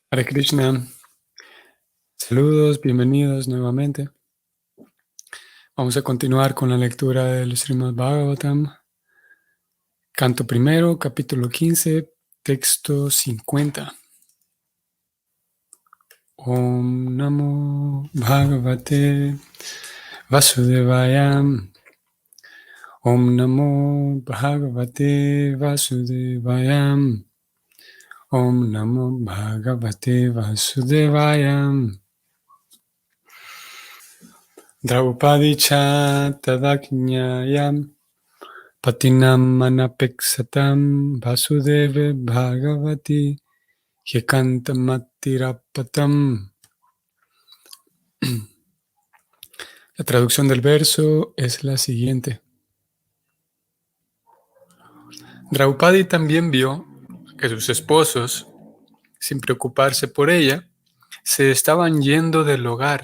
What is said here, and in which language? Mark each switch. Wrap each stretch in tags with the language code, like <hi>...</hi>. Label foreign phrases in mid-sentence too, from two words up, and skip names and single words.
<es>Hare Krishna, saludos, bienvenidos nuevamente. Vamos a continuar con la lectura del Srimad Bhagavatam, canto primero, capítulo 15, texto 50.</es> <sa>ॐ नमो भगवते वासुदेवाय. ॐ नमो भगवते वासुदेवाय. ॐ नमो भगवते वासुदेवाय. द्रौपदी च तदाज्ञायं पतीनां मानपेक्षतां वासुदेवे भगवति ह्येकान्तमतिरापतम्.</sa> <es>La traducción del verso es la siguiente. Draupadi también vio que sus esposos, sin preocuparse por ella, se estaban yendo del hogar.</es>